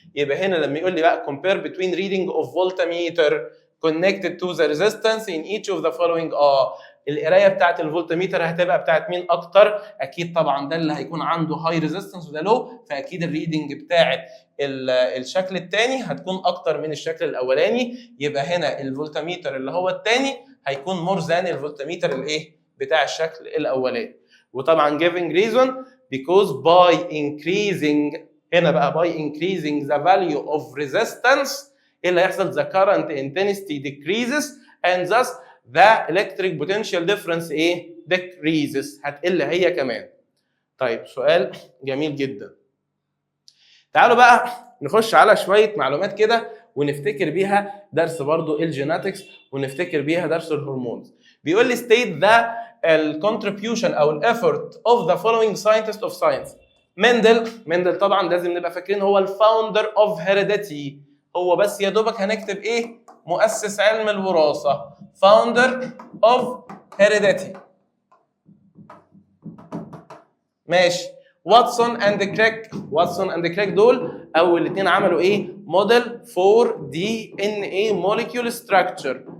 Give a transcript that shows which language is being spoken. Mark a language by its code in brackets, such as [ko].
[ar] يبقى هنا لما يقول لي بقى [en] compare between reading of voltmeter connected to the resistance in each of the following، [ar] القرايه بتاعت الفولتميتر هتبقى بتاعت مين اكتر؟ اكيد طبعا ده اللي هيكون عنده هاي ريزيستنس وده لو، فاكيد الريدنج بتاعت الشكل الثاني هتكون اكتر من الشكل الاولاني. يبقى هنا الفولتميتر اللي هو الثاني هيكون مور ذان الفولتميتر الايه؟ بتاع الشكل الاولاني. [en] وطبعا giving reason because by increasing، [ar] هنا بقى [en] by increasing the value of resistance [ar] ايه اللي هيحصل؟ [en] the current intensity decreases and thus the electric potential difference ايه؟ decreases، [ar] هتقل هي كمان. طيب سؤال جميل جدا. تعالوا بقى نخش على شويه معلومات كده ونفتكر بيها درس برضو الجيناتكس ونفتكر بيها درس الهرمونز. بيقول لي [en] state the contribution او الافورت of the following scientist of science. [ar] مندل طبعا لازم نبقى فاكرين هو الفاوندر اوف هيريديتي، هو بس يا دوبك هنكتب ايه؟ مؤسس علم الوراثه، فاوندر اوف هيريديتي. ماشي. واتسون اند كريك دول اول الاثنين عملوا ايه؟ موديل فور دي ان اي موليكيول ستراكشر.